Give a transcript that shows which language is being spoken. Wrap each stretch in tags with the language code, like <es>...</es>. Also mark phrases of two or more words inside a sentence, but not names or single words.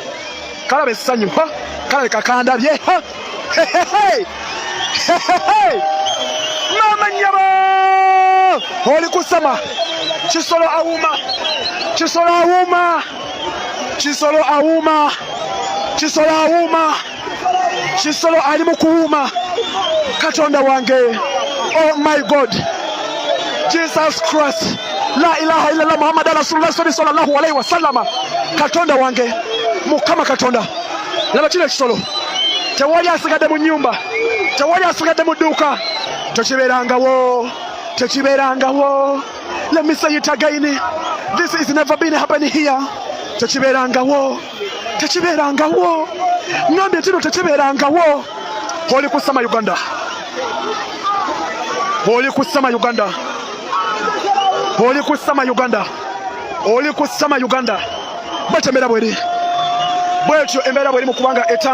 <lg>kalabe kakandabye maama nnyabo oli ku sama Kisolo awuuma Kisolo ali mu kuwuuma Katonda wange</lg> <en>oh my God</en> <lg>Jesus Christ</lg> <ar>لا إله إلا الله محمد رسول الله صلى الله عليه وسلم</ar> <lg>Katonda wange Mukama Katonda laba kino ekisolo tewali asigadde mu nnyumba tewali asigadde mu dduuka tekibeerangawo</lg> <en>let me say it again this is never been happening here</en> <lg>tekibeerangawo ngambye tino tekibeerangawo oli ku sama Uganda bwetyo embeera bweri mu kubanga</lg>